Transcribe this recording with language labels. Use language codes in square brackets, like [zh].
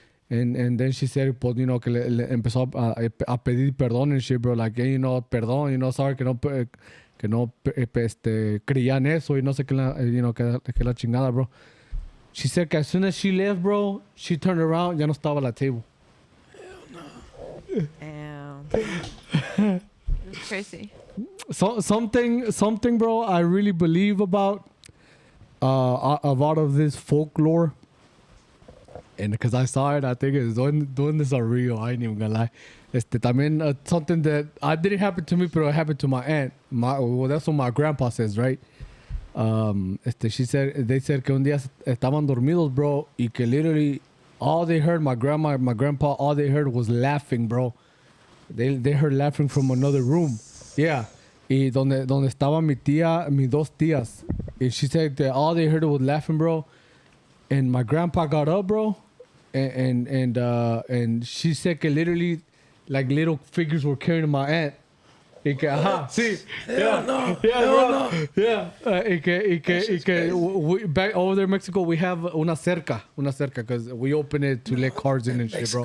[en] And then she said, [es] pues, que le empezó a pedir perdón and shit, bro. [en] Like, hey, [es] perdón, sorry que no creían eso y no sé qué que la chingada, bro. [en] She said que as soon as she left, bro, she turned around, [es] ya no estaba [en] at la table. Damn. It's crazy. So, something, bro, I really believe about of this folklore. And because I saw it, I think it's doing this are real. I ain't even gonna lie. También something that I didn't happen to me, but it happened to my aunt. Well, that's what my grandpa says, right? They said que [es] un día estaban dormidos, [en] bro, y que literally all they heard, my grandma, my grandpa, all they heard was laughing, bro. They heard laughing from another room. Yeah. [es] Y donde estaban mis dos tías. [en] And she said that all they heard was laughing, bro. And my grandpa got up, bro. And she said que literally like little figures were carrying my aunt. [es] Y que, ajá, sí. [en] Hell no. Yeah, Hell bro. no. Yeah. [es] Y que [en] back over there in Mexico, we have [es] una cerca, [en] because we open it to let cars in and shit, bro.